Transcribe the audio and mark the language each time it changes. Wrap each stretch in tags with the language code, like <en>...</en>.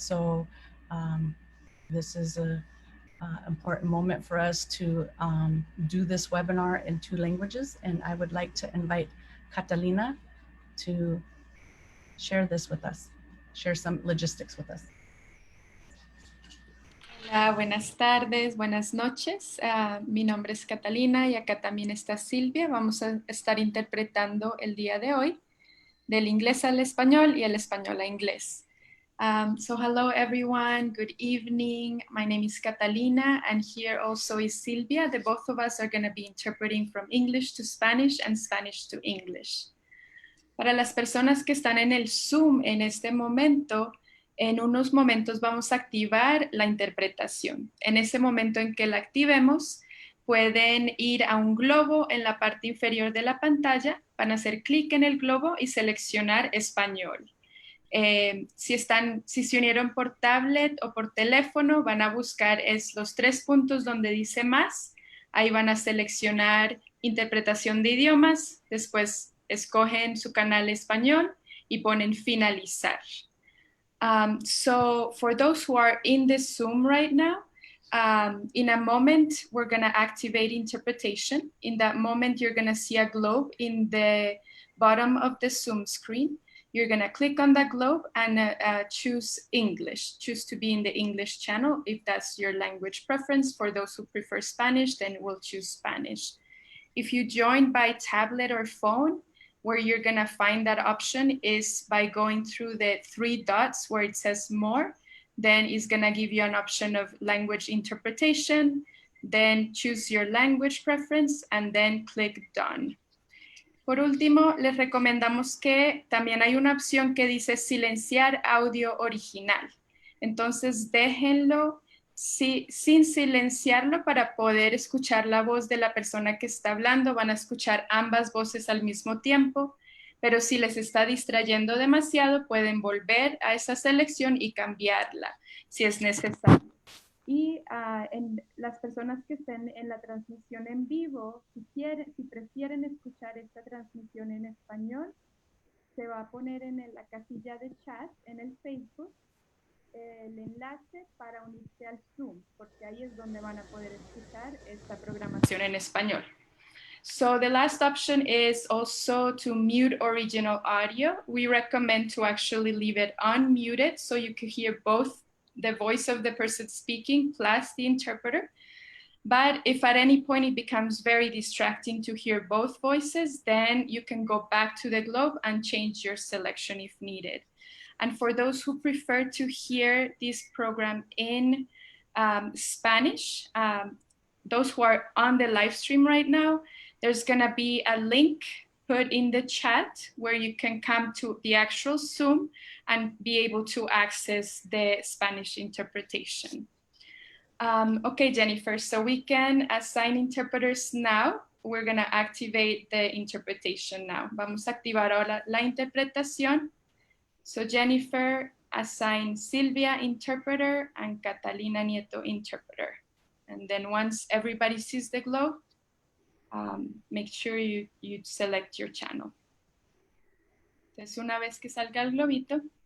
<en>So this is an important moment for us to do this webinar in 2 languages. And I would like to invite Catalina to share this with us, share some logistics with us.</en> <es>Hola, buenas tardes, buenas noches. Mi nombre es Catalina y acá también está Silvia. Vamos a estar interpretando el día de hoy del inglés al español y el español a inglés.</es> <en>So hello everyone, good evening. My name is Catalina and here also is Silvia. The both of us are going to be interpreting from English to Spanish and Spanish to English.</en> <es>Para las personas que están en el Zoom en este momento, en unos momentos vamos a activar la interpretación. En ese momento en que la activemos, pueden ir a un globo en la parte inferior de la pantalla, van a hacer clic en el globo y seleccionar español. Si se unieron por tablet o por teléfono, van a buscar los 3 puntos donde dice más. Ahí van a seleccionar interpretación de idiomas, después escogen su canal español y ponen finalizar.</es> <en>So for those who are in this Zoom right now, In a moment, we're going to activate interpretation. In that moment, you're going to see a globe in the bottom of the Zoom screen. You're going to click on that globe and choose English. Choose to be in the English channel if that's your language preference. For those who prefer Spanish, then we'll choose Spanish. If you join by tablet or phone, where you're going to find that option is by going through the 3 dots where it says more. Then it's going to give you an option of language interpretation. Then choose your language preference and then click done.</en> <es>Por último, les recomendamos que también hay una opción que dice silenciar audio original. Entonces déjenlo sin silenciarlo para poder escuchar la voz de la persona que está hablando. Van a escuchar ambas voces al mismo tiempo, pero si les está distrayendo demasiado, pueden volver a esa selección y cambiarla si es necesario. Y en las personas que estén en la transmisión en vivo, si prefieren escuchar esta transmisión en español, se va a poner en la casilla de chat en el Facebook el enlace para unirse al Zoom, porque ahí es donde van a poder escuchar esta programación en español.</es> <en>So the last option is also to mute original audio. We recommend to actually leave it unmuted so you can hear both the voice of the person speaking plus the interpreter. But if at any point it becomes very distracting to hear both voices, then you can go back to the globe and change your selection if needed. And for those who prefer to hear this program in Spanish, those who are on the live stream right now, there's gonna be a link put in the chat where you can come to the actual Zoom and be able to access the Spanish interpretation. Okay, Jennifer, so we can assign interpreters now. We're gonna activate the interpretation now.</en> <es>Vamos a activar ahora la interpretación.</es> <en>So Jennifer, assign Silvia interpreter and Catalina Nieto interpreter. And then once everybody sees the globe, make sure you select your channel.</en> <es>Entonces, una vez que salga el globito,</es>